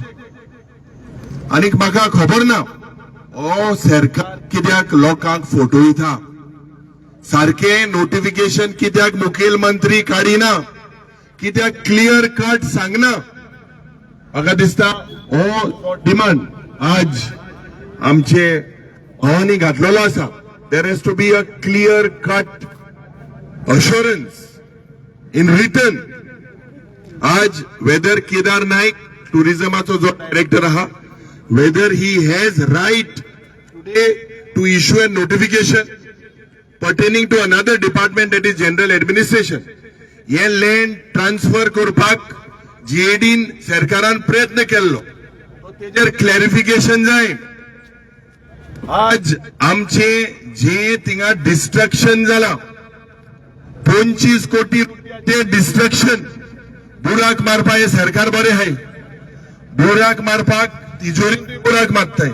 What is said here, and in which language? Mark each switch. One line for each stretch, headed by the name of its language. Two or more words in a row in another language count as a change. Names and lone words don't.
Konkani: आनीक म्हाका खबर ना हो सरकार कित्याक लोकांक फटयता, सारखे नोटिफिकेशन कित्याक मुखेलमंत्री काडिना, कित्याक
English: clear cut
Konkani: सांगना. म्हाका दिसता हो डिमांड आज आमचे भावांनी घातलेलो आसा.
English: there has to be a clear cut assurance in written.
Konkani: आज वेदर केदार नाईक टुरिझमाचो जो डायरेक्टर आहा,
English: whether he has right today to issue a notification pertaining to another department, that is general administration,
Konkani: हे
English: land transfer
Konkani: करपाक GADन सरकारान प्रयत्न केल्लो, तेजेर क्लॅरिफिकेशन जाय. आज आमचे जे थिंगा डिस्ट्रक्शन जाला 25 कोटी रुपयाचे डिस्ट्रक्शन, बुराक मारपा हे सरकार बरे आहे, बुराक मारपाक तिजोरी बुराक मारताय.